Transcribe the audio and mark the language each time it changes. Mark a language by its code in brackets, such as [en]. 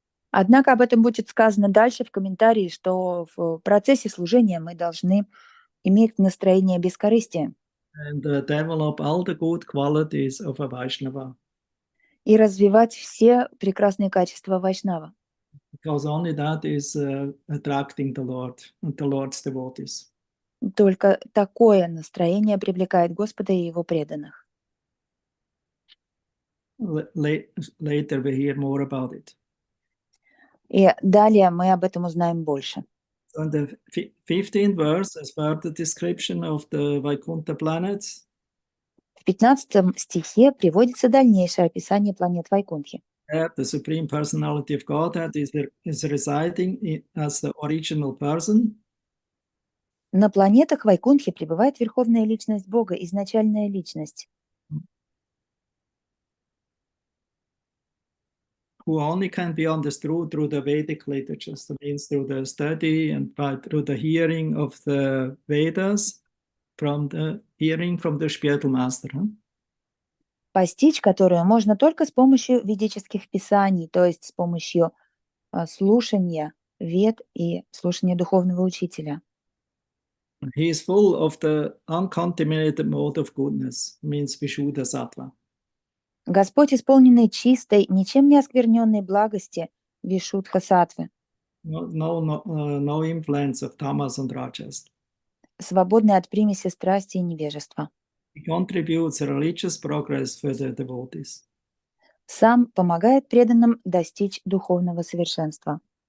[ru] Однако об этом будет сказано дальше в комментарии, что в процессе служения мы должны иметь настроение бескорыстия [en] And develop all the good qualities of a Vaishnava. [ru] и развивать все прекрасные качества Вайшнава. [en] Because only that is attracting the Lord and the Lord's devotees. [ru] Только такое настроение привлекает Господа и Его преданных. [en] Later we hear more about it. [ru] И далее мы об этом узнаем больше. [en] So in the 15th verse, as further description of the Vaikuntha planets. [ru] В 15 стихе приводится дальнейшее описание планет Вайкунтхи. [en] The Supreme Personality of Godhead is residing as the original person. [ru] На планетах Вайкунтхи пребывает Верховная Личность Бога, изначальная Личность, [en] who only can be understood through the Vedic literatures, that means through the study and through the hearing of the Vedas, from the hearing from the spiritual master. [ru] постичь которую можно только с помощью ведических писаний, то есть с помощью слушания вед и слушания духовного учителя. [en] He is full of the uncontaminated mode of goodness, means Vishuddha Sattva. [ru] Господь, исполненный чистой, ничем не оскверненной благости, Вишудха Саттвы, [en] No influence of tamas and rajas. [ru] свободный от примеси страсти и невежества. [en] He contributes religious progress for the devotees. [ru] Сам помогает преданным достичь духовного совершенства.